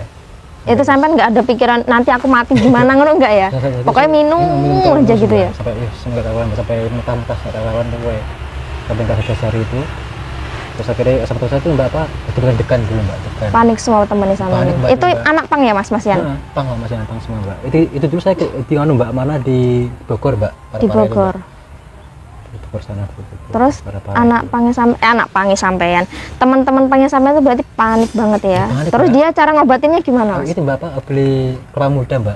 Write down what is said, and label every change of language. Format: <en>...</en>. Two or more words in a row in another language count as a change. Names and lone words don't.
<id>Itu sampean nggak ada pikiran nanti aku mati gimana ngono enggak ya? Pokoknya minum aja gitu ya. Sampai nggak kawan, sampai muntah-muntah nggak kawan tuh gue. Sampai nggak sadar hari itu. Terus akhirnya sampai itu mbak degan dulu mbak. Panik semua temennya sama. Itu anak pang ya mas Yan? Pang mas Yan, pang semua mbak. Itu dulu saya di mbak, mana di Bogor mbak. Di Bogor. Sana, terus anak pangi sampean, teman-teman pangi sampean itu berarti panik banget ya. Terus mbak, dia cara ngobatinnya gimana mas? Itu mbak beli kelapa muda mbak.</id>